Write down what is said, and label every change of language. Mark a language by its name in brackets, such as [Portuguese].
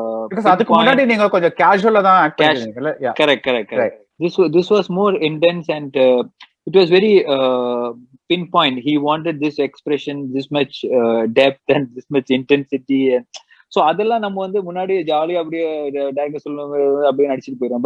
[Tamil] because அதுக்கு முன்னாடி நீங்க கொஞ்சம் கேஷுவலா தான் act பண்ணீங்கல. Correct. [English] This was more intense and it was very pinpoint. He wanted this expression, this much depth and this much intensity. [Tamil] So அதெல்லாம் நம்ம வந்து முன்னாடி ஜாலியா அப்படியே டைரக்டர் சொல்லுவாங்க அப்படியே நடிச்சிட்டு போயிடும்.